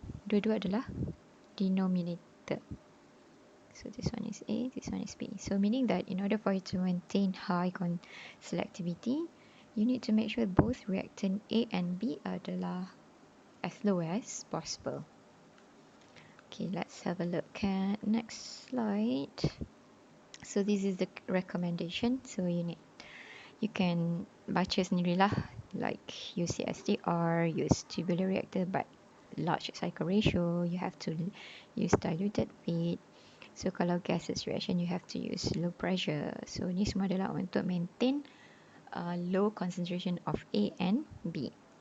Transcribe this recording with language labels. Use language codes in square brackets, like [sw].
[ms] dua-dua adalah denominator. [en] So this one is A, this one is B. So meaning that in order for you to maintain high selectivity, you need to make sure both reactant A and B [ms] adalah [en] as low as possible. Okay, let's have a look at next slide. So this is the recommendation. So you can [ms] baca sendirilah, [en] like use CSTR, use tubular reactor, but large cycle ratio, you have to use diluted feed. So [ms] kalau [en] gaseous reaction, you have to use low pressure. So [ms] ni semua adalah untuk [en] maintain low concentration of A and B.